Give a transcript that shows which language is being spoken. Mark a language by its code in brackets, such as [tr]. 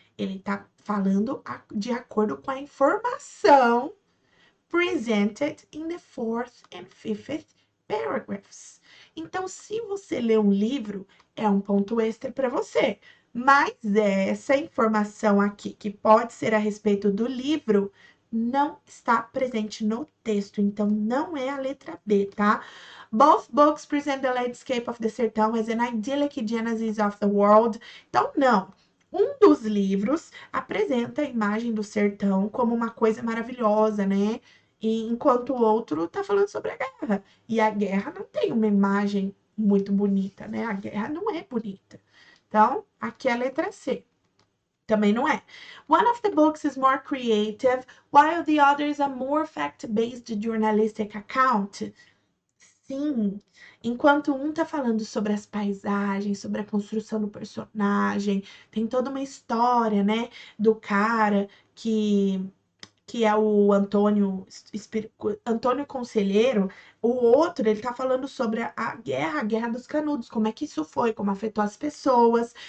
[pt] Ele está falando de acordo com a informação [en] presented in the fourth and fifth paragraphs. [pt] Então, se você lê um livro, é um ponto extra para você. Mas essa informação aqui, que pode ser a respeito do livro, não está presente no texto. Então, não é a letra B, tá? [en] Both books present the landscape of the Sertão as an idyllic genesis of the world. [pt] Então, não. Um dos livros apresenta a imagem do sertão como uma coisa maravilhosa, né? E enquanto o outro tá falando sobre a guerra. E a guerra não tem uma imagem muito bonita, né? A guerra não é bonita. Então, aqui é a letra C. Também não é. [en] One of the books is more creative, while the other is a more fact-based journalistic account. [pt] Sim, enquanto um tá falando sobre as paisagens, sobre a construção do personagem, tem toda uma história, né, do cara que é o Antônio Conselheiro, o outro, ele tá falando sobre a Guerra dos Canudos, como é que isso foi, como afetou as pessoas.